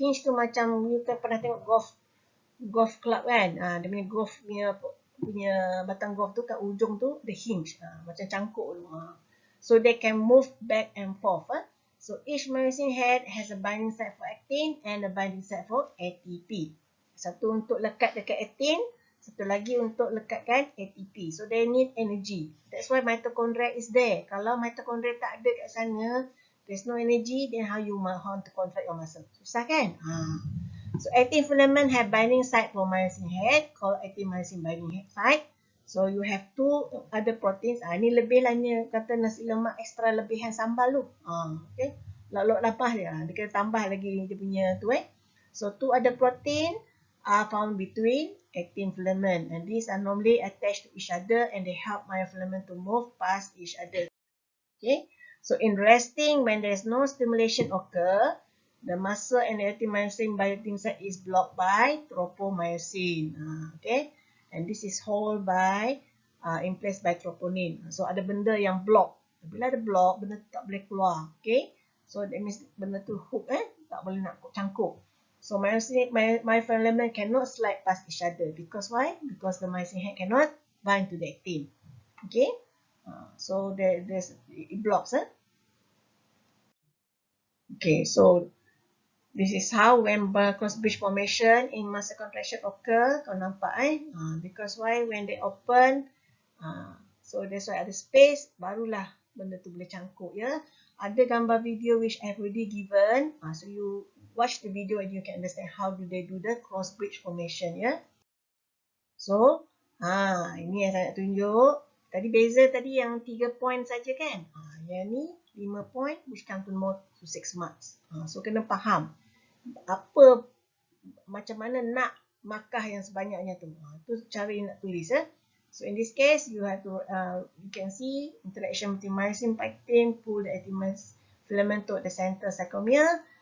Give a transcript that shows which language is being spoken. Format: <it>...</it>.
<ms>Hinge tu macam you kan pernah tengok golf club kan? Dia punya golf punya batang golf tu kat ujung tu</ms> <en>the hinge.</en> <ms>Macam cangkuk tu.</ms> <en>So they can move back and forth. So each myosin head has a binding site for actin and a binding site for ATP.</en> <ms>Satu untuk lekat dekat actin, satu lagi untuk lekatkan ATP.</ms> <en>So they need energy. That's why mitochondria is there.</en> <ms>Kalau mitochondria tak ada kat sana,</ms> <en>there's no energy, then how you want to contract your muscle?</en> <ms>Susah kan?</ms> <en>So actin filament have binding site for myosin head called actin myosin binding head site. So you have two other proteins.</en> <ms>Ni lebih lah ni kata nasi lemak ekstra lebihan sambal tu. Okay. Lauk lapah dia. Dia kena tambah lagi dia punya tu</ms> <en>So two other protein are found between actin filament and these are normally attached to each other and they help myofilament to move past each other. Okay. So in resting, when there is no stimulation occur, the muscle and the actin myosin binding site is blocked by tropomyosin. Okay. And this is held by, in place by troponin.</en> <ms>So ada benda yang block. Bila ada block, benda tu tak boleh keluar. Okay.</ms> <en>So that means</en> <ms>benda tu hook tak boleh nak cangkuk.</ms> <en>So myofilament cannot slide past each other. Because why? Because the myosin head cannot bind to the actin. Okay. So there's it blocks. Okay, so this is how when cross bridge formation in muscle contraction occur.</en> <ms>Kau nampak</ms> <en>because why? When they open, so that's why</en> <ms>ada space, barulah benda tu boleh cangkuk ya. Ada gambar</ms> <en>video which I've already given. So you watch the video and you can understand how do they do the cross bridge formation ya.</en> <ms>So, ini yang saya nak tunjuk. Tadi beza tadi yang 3 point saja kan. Yang ni</ms> <en>5 point which come to more to 6 marks.</en> <ms>So kena faham apa macam mana nak markah yang sebanyaknya tu. Tu cara nak tulis</ms> <en>So in this case you have to you can see interaction between myosin actin pull the actin filament toward the center sarcomere.</en>